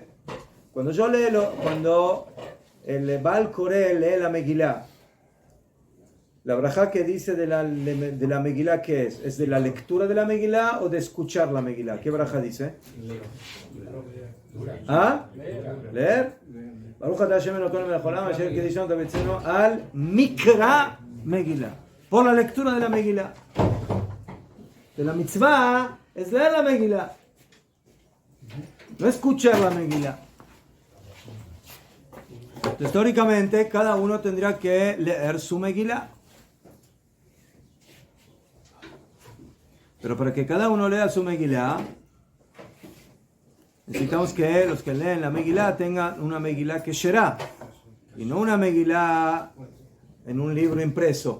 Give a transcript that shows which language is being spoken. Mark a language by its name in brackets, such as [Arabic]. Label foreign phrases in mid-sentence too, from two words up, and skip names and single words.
[Spanish] Cuando el Baal Koré lee la Megilá, la brajá que dice de la Megilá, ¿qué es? ¿Es de la lectura de la Megilá o de escuchar la Megilá? ¿Qué brajá dice? ¿Ah? ¿Leer? [Hebrew] ברוך אתה השם אלוקינו מלך העולם אשר קידשנו תבצנו על מקרא מגילה. [Spanish] Por la lectura de la Megilá. De la mitzvah es leer la Megilá, no escuchar la Megilá. Históricamente, cada uno tendría que leer su Megilá. Pero para que cada uno lea su Megilá, necesitamos que los que leen la Megilá tengan una Megilá que será, y no una Megilá en un libro impreso.